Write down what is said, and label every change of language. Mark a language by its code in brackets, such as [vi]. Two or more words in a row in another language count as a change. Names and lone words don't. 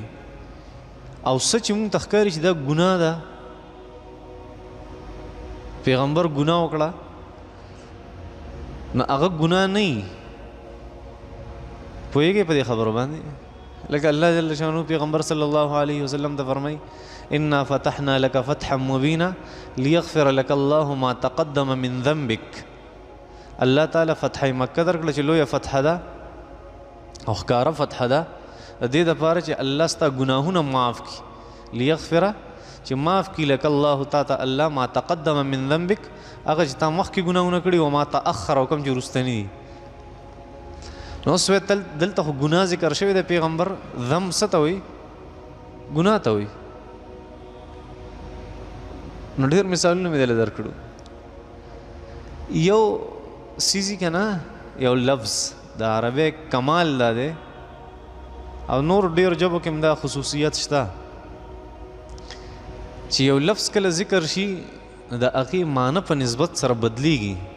[ps] او سچ مونږ تخکاری چې دا ګناه ده، پیغمبر ګناه وکړه نو هغه ګناه نه وي. پوهېږئ په دې خبرو باندې؟ لکه الله [ar] جل شانه [ps] پیغمبر [ar] صلی الله علیه وسلم [ps] ته فرمایي [ar] انا فتحنا لك فتحا مبینا لیغفر لك الله ما تقدم من ذنبك. [ps] الله تعالی فتح مکه درکړه چې لویه فتح ده او ښکاره فتح ده د دې دپاره چې الله ستا ګناهونه معاف کړي. لیغفر چې معاف کړي [ar] لك الله [ps] تا ته الله [ar] ما تقدم من ذنبك، [ps] هغه چې تا مخکې ګناهونه کړي او [ar] ما تأخر [ps] او کوم چې وروستني دي. نو اوس دلته خو ګناه ذکر شوی د پیغمبر. ذنب څه ته وایي؟ ګناه ته وایي. نو ډېر مثالونه مې دله درکړو. یو سیزي که نه، یو لفظ د عربی کمال دا دی او نور ډېر ژبو کې هم دا خصوصیت شته چې یو لفظ کله ذکر شي نو د هغې معنی په نسبت سره بدلیږي.